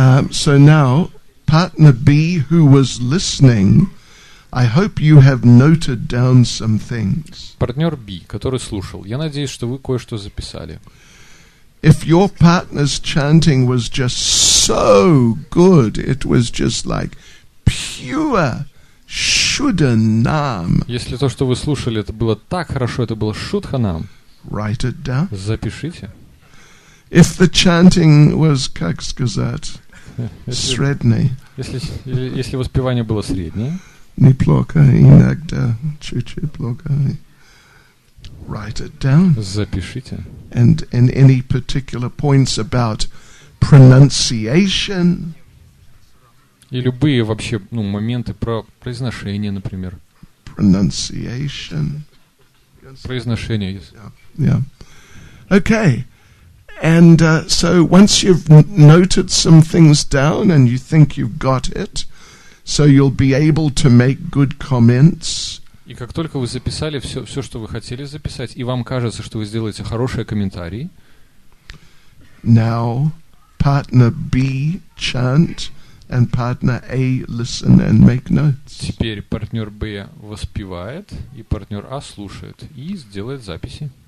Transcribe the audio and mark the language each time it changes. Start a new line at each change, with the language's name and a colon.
English: So now, partner B who was listening, I hope you have noted down some things.
Russian: Партнер B, который слушал. Я надеюсь, что вы кое-что записали.
English: If your partner's chanting was just so good, it was just like pure Shuddha Nam.
Russian: Если то, что вы слушали, это было так хорошо, это было Шудханам,
English: Write it down.
Russian: запишите.
English: If the chanting was,
Russian: как сказать, средний, Если воспевание было среднее, неплохо, иногда чуть-чуть плохо,
English: write it down.
Russian: запишите.
English: And any particular points about pronunciation,
Russian: И любые вообще моменты про произношение, например.
English: pronunciation.
Russian: Произношение.
English: Yeah. Okay. And so once you've noted some things down and you think you've got it, so you'll be able to make good comments.
Russian: И как только вы записали все, что вы хотели записать, и вам кажется, что вы сделаете хорошие комментарии,
English: Now, partner B chant and partner A listen and make notes.
Russian: теперь партнер Б воспевает, и партнер А слушает, и сделает записи.